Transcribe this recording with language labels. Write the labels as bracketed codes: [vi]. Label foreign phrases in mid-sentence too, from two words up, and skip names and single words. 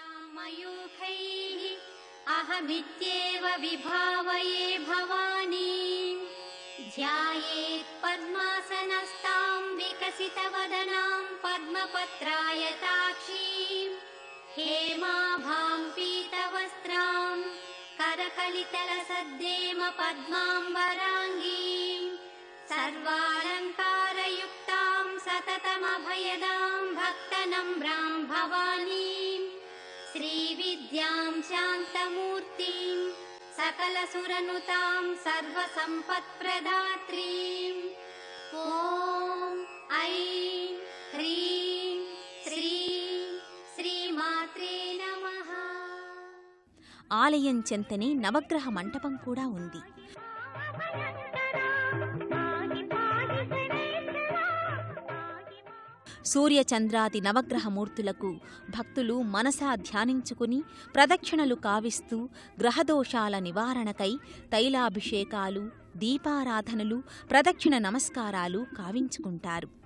[sa] అహమిత్యేవ విభావయే భవానీ ధ్యాయేత్ పద్మాసనస్తాం వికసితవదనాం పద్మపత్రాయతాక్షీం హేమాభాం పీతవస్త్రాం करकलितलसद्देम पद्माम्बराङ्गीं सर्वालङ्कारयुक्तां सततमभयदां भक्तनम्रां भवानीं श्रीविद्यां शान्तमूर्तिं सकलसुरनुतां सर्वसम्पत्प्रदात्रीं ॐ ऐं ह्रीं श्रीं श्रीमात्रे नमः. [te] ఆలయం చెంతనే నవగ్రహ మంటపం కూడా ఉంది. సూర్యచంద్రాది నవగ్రహమూర్తులకు భక్తులు మనసా ధ్యానించుకుని ప్రదక్షిణలు కావిస్తూ గ్రహదోషాల నివారణకై తైలాభిషేకాలు, దీపారాధనలు, ప్రదక్షిణ నమస్కారాలు కావించుకుంటారు.